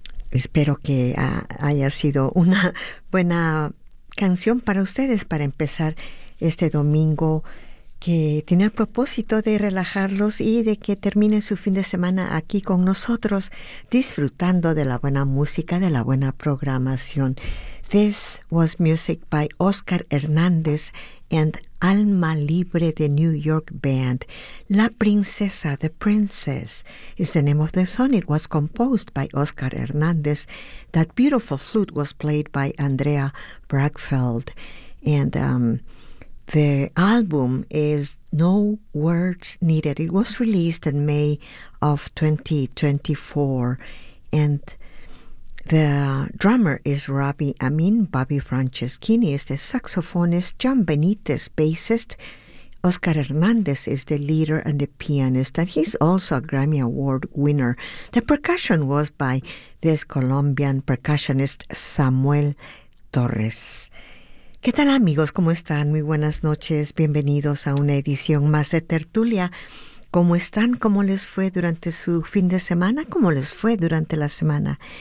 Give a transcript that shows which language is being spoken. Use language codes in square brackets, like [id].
[es] Espero que haya sido una buena canción para ustedes para empezar este domingo, que tiene el propósito de relajarlos y de que terminen su fin de semana aquí con nosotros, disfrutando de la buena música, de la buena programación. [en] This was music by Óscar Hernández and Alma Libre de New York Band. La Princesa, The Princess, is the name of the song. It was composed by Óscar Hernández. That beautiful flute was played by Andrea Brackfield. And the album is No Words Needed. It was released in May of 2024. And the drummer is Robbie Amin. Bobby Franceschini is the saxophonist. John Benitez, bassist. Óscar Hernández is the leader and the pianist. And he's also a Grammy Award winner. The percussion was by this Colombian percussionist, Samuel Torres. [es] ¿Qué tal, amigos? ¿Cómo están? Muy buenas noches. Bienvenidos a una edición más de Tertulia. ¿Cómo están? ¿Cómo les fue durante su fin de semana? ¿Cómo les fue durante la semana?